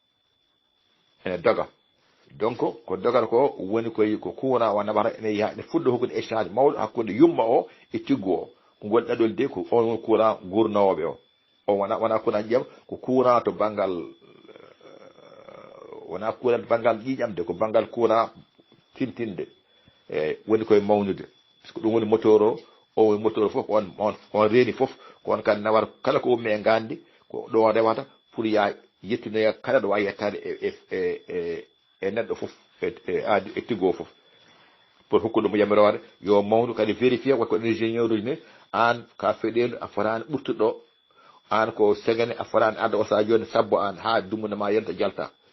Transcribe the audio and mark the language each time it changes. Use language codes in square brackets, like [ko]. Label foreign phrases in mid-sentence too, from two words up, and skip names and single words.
[ff] ene doga donc ko dogata ko woni koye ko kuuna o naɓata ene yaha ene fuɗɗo hokkude échange mawɗo hakkude yumma o e tiggu o ko ngol ɗaɗol de ko on woni kuuna gurnowoɓe o wona kuuna ƴiyam ko kuuna to banggal wona kuuna to banggal ƴiƴamde ko banggal kuuna tintinde woni koye mawnude [fr] par ce que [ff] ɗum woni moteur o woni moteur fof on reeni fof ko on kadi nawata kala ko ummi e gandi ko ɗo rewata pour ya yettinoya kala ɗo wawi yettade e neɗɗo fof e tiggo fof pour hokkuɗum yamirore yo mawnu kadi vérifié ko ingénieur uji ni an ka feɗelu a fotani ɓurtuɗo an ko segane a fotani adda o sa joni sabbo an ha dumunama yenta jalta